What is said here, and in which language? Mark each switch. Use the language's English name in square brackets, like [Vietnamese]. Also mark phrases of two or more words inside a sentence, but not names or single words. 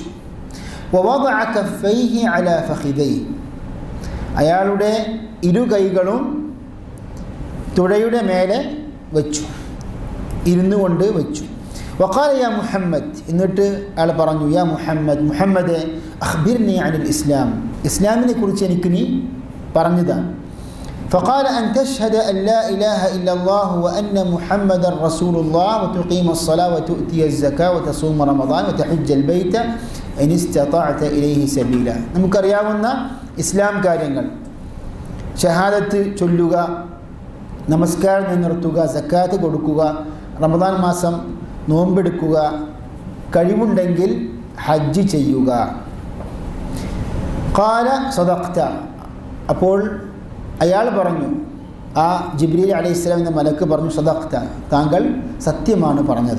[Arabic] ووضع كفيه على فخذيه, [Malayalam] അയാളുടെ ഇരു കൈകളും തുടയുടെ മേലെ വെച്ചു, ഇരുന്നു കൊണ്ട് വെച്ചു. [Arabic] وقال يا محمد, [Malayalam] എന്നിട്ട് അയാൾ പറഞ്ഞു, [Arabic] يا محمد, [Malayalam] മുഹമ്മദെ [Arabic] أخبرني عن الإسلام, [Malayalam] ഇസ്ലാമിനെ കുറിച്ച് എനിക്ക് നീ പറഞ്ഞതാ. [Arabic] فقال أن تشهد أن لا إله إلا الله وأن محمدا رسول الله وتقيم الصلاة وتؤتي الزكاة وتصوم رمضان وتحج البيت إن استطعت إليه سبيلا. [Malayalam] നമുക്കറിയാവുന്ന ഇസ്ലാം കാര്യങ്ങൾ, ഷഹാദത്ത് ചൊല്ലുക, നമസ്കാരം നിർത്തുക, സക്കാത്ത് കൊടുക്കുക, റമദാൻ മാസം നോമ്പെടുക്കുക, കഴിവുണ്ടെങ്കിൽ ഹജ്ജ് ചെയ്യുക. [Arabic] قال صدقت, [Malayalam] അപ്പോൾ അയാൾ പറഞ്ഞു, ആ ജിബ്രീൽ അലൈഹിസ്സലാം എന്ന മലക്ക് പറഞ്ഞു, സദഖ്ത, താങ്കൾ സത്യമാണ് പറഞ്ഞത്.